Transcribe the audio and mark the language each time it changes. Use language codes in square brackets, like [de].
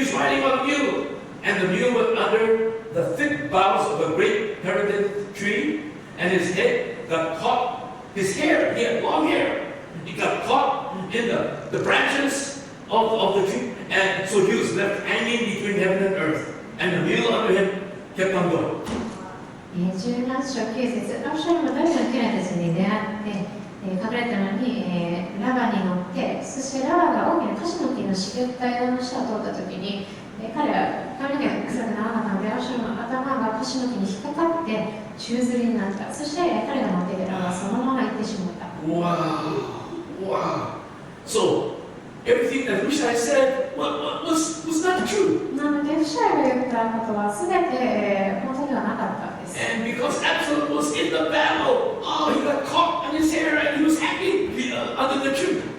[en] He was riding on a mule, and the mule went under the thick boughs of a great terebinth tree, and his head got caught. His hair, he had long hair, he got caught in the branches of the tree, and so he was left hanging between heaven and earth, and the mule under him kept on going. [ja] 17章9節アブシャロムはダビデの家来たちに出会って隠れたのに、ラバに乗って、そしてラバが大きなカシの木の茂った枝の下を通ったときに、彼は髪の毛が臭くならなかったので、アブシャロムの頭がカシの木に引っかかって宙吊りになった。そして彼が乗っていたラバはそのまま行ってしまった。 Wow. Wow. [en] So everything that Hushai said was not true. [ja] なので、フシャイが言ったことはすべて本当ではなかったんです。 [en] And because Absalom was in the battle, he got caught in his hair and he was hanging under the tree.